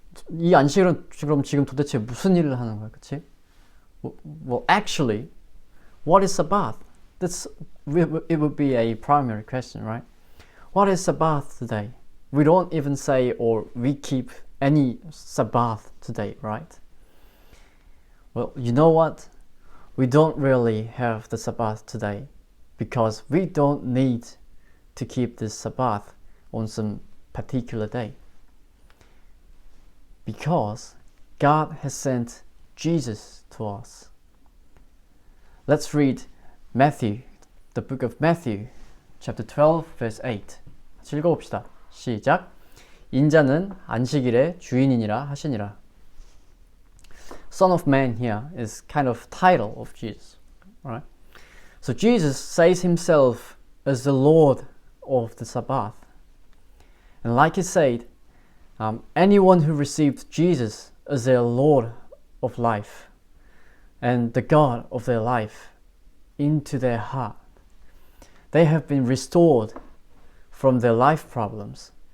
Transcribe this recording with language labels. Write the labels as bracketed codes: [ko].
[ko] 이 안식일은 그럼 지금 도대체 무슨 일을 하는 거야, 그치? [en] Well, actually, what is Sabbath? It would be a primary question, right? What is Sabbath today? We don't even say or we keep any Sabbath today, right? Well, you know what? We don't really have the Sabbath today because we don't need to keep this Sabbath on some particular day. Because God has sent Jesus to us. Let's read Matthew, the book of Matthew, chapter 12, verse 8. [ko] 읽어봅시다. 시작. 인자는 안식일의 주인이니라 하시니라. [en] Son of Man here is kind of title of Jesus, right? So Jesus says himself as the Lord of the Sabbath. And like he said, anyone who received Jesus as their Lord of life and the God of their life into their heart, they have been restored from their life problems.